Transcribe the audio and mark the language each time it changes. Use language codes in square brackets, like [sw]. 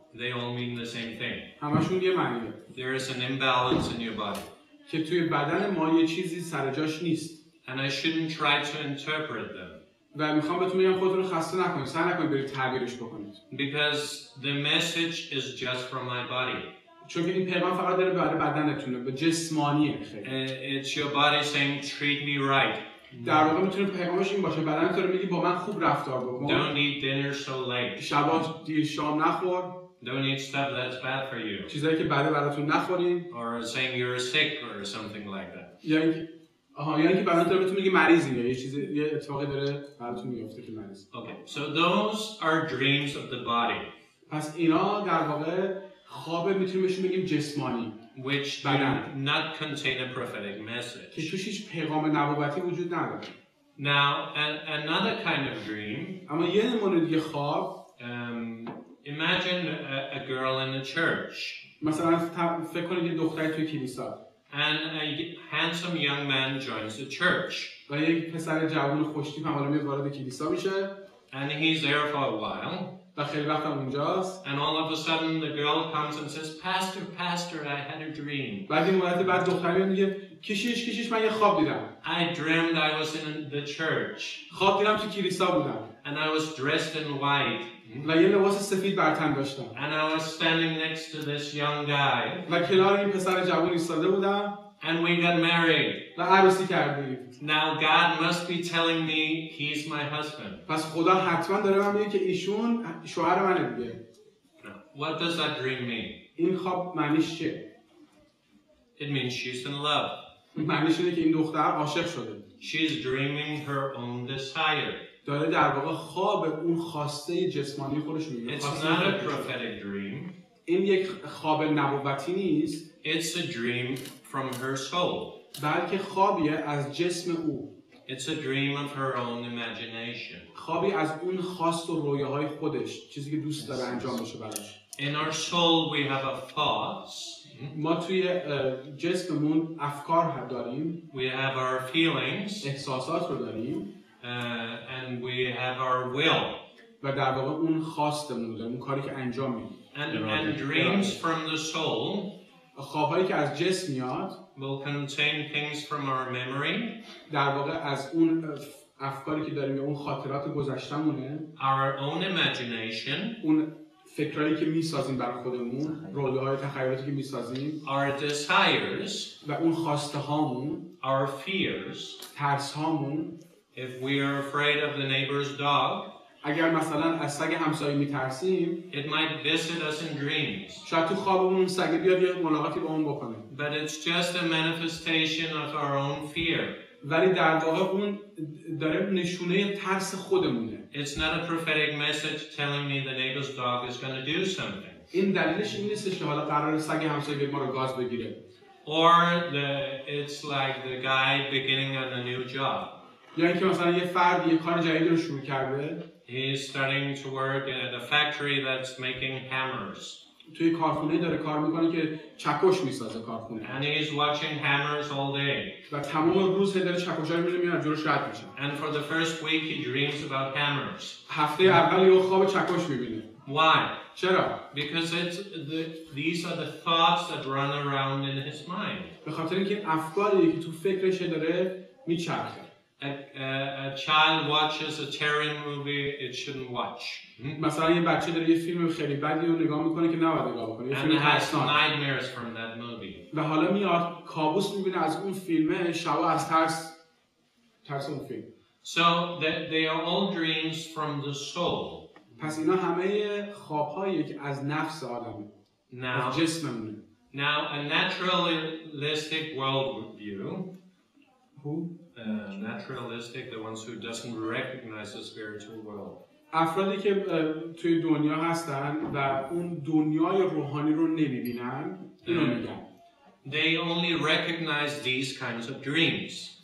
[en] They all mean the same thing. [fa] همشون یه معنیه. [en] There is an imbalance in your body. [fa] که توی بدن ما یه چیزی سر جاش نیست. [en] And I shouldn't try to interpret them. [fa] و میخوام بهتون بگم خودتون رو خسته نکنید، سعی نکنید برید تعبیرش بکنید. [en] Because the message is just from my body. [fa] چون که این پیغام فقط داره برای بدنتونه، به جسمانیه خیلی. [en] It's your body saying treat me right. [fa] در واقع میتونه پیغامش این باشه، بدنت داره میگه با من خوب رفتار بکن. [en] Don't eat dinner so late. [fa] شبا دیر شام نخور. [en] Don't eat stuff that's bad for you. [fa] چیزایی که بده براتون نخورین. [en] Or saying you're sick or something like that. [fa] یا اینکه بدنت داره بهتون میگه مریضی، یا یه اتفاقی داره براتون میفته که مریض. [en] Okay, so those are dreams of the body. [fa] پس اینا در واقع خواب میتونیم بهشون بگیم جسمانی. [en] Which do not contain a prophetic message. [fa] که توش هیچ پیغام نبوتی وجود نداره. [en] Now, another kind of dream. [fa] اما یه نمونه دیگه خواب. [en] Imagine a girl in a church. [fa] مثلا فکر کنید یه دختری توی کلیسا. [en] And a handsome young man joins the church. [fa] و یک پسر جوان خوشتیپ هم حالا وارد کلیسا میشه. [en] And he's there for a while. [fa] و خیلی وقت هم اونجاست. [en] And all of a sudden the girl comes and says, Pastor, I had a dream. [fa] بعد این مدت بعد دختری میگه کشیش من یه خواب دیدم. [en] I dreamed I was in the church. [fa] خواب دیدم تو کلیسا بودم. [en] And I was dressed in white. [fa] و یه لباس سفید بر تن داشتم. [en] And I was standing next to this young guy. [fa] و کنار این پسر جوان ایستاده بودم. [en] And we got married. [fa] و عروسی کردیم. [en] Now God must be telling me he's my husband. [fa] پس خدا حتما داره من میگه که ایشون شوهر منه دیگه. [en] What does that dream mean? [fa] این خواب معنیش چیه؟ [en] It means she's in love. [fa] معنیش اینه که این دختر عاشق شده. [en] She's dreaming her own desire. [fa] داره در واقع خواب اون خواسته جسمانی خودش میگه. [en] It's not a prophetic dream. [fa] این یک خواب نبوتی نیست. [en] It's a dream from her soul. [fa] بلکه خوابیه از جسم او. [en] It's a dream of her own imagination. [fa] خوابی از اون خواست و رویاهای خودش، چیزی که دوست داره انجام بشه براش. [en] In our soul we have a thoughts. [fa] ما توی جسممون افکار داریم. [en] We have our feelings. [fa] احساسات رو داریم. [en] And we have our will. [fa] و در واقع اون خواستمون داریم، اون کاری که انجام میدیم. [en] And dreams from the soul. [fa] خوابایی که از جسم میاد [en] will contain things from our memory. [fa] در واقع افکاری که داریم یا اون خاطرات گذشتمونه، [en] our own imagination, [fa] اون فکرایی که میسازیم برای خودمون، رویاهای تخیلاتی که میسازیم، [en] our desires, [fa] و اون خواسته هامون، [en] our fears. [fa] ترس هامون. [en] If we are afraid of the neighbor's dog, [fa] اگر مثلا از سگ همسایه میترسیم، [en] it might visit us in dreams. [fa] شاید تو خوابمون اون سگ بیاد یه ملاقاتی با اون بکنه. [en] But it's just a manifestation of our own fear. [fa] ولی در واقع اون داره نشونه ترس خودمونه. [en] It's not a prophetic message telling me the neighbor's dog is going to do something. [fa] این دلیلش این نیستش که حالا قرار سگ همسایه بیاد ما رو گاز بگیره. [en] Or it's like the guy beginning on a new job. [fa] یا اینکه مثلا یه فرد یه کار جدیدی رو شروع کرده. [en] He's starting to work at a factory that's making hammers. [fa] توی کارخونه داره کار میکنه که چکش میسازه کارخونه. [en] And he's watching hammers all day. [fa] و تمام روز داره چکش‌ها رو می‌بینه میاد جلوش رد میشه. [en] And for the first week he dreams about hammers. [fa] هفته اول یه خواب چکش می‌بینه. [en] Why? [fa] چرا؟ [en] Because these are the thoughts that run around in his mind. [fa] به خاطر اینکه افکاری که تو فکرش داره میچرخه. [en] A child watches a terror movie it shouldn't watch. [fa] مثلا یه بچه داره یه فیلم خیلی بدی رو نگاه میکنه که نباید نگاه بکنه. یه فیلم ترسناک. [en] Nightmares from that movie. [fa] و حالا میاد کابوس میبینه از اون فیلمه، شبا از ترس اون فیلم. [en] So they are all dreams from the soul. [fa] پس اینا همه خواب‌هایی که از نفس آدمه. از جسممونه. [en] Now a naturalistic worldview. Who? Naturalistic, the ones who doesn't recognize the spiritual world. [fa] افرادی که توی دنیا هستن و اون دنیای روحانی رو نمیبینن، اینو میگن. [en] They only recognize these kinds of dreams.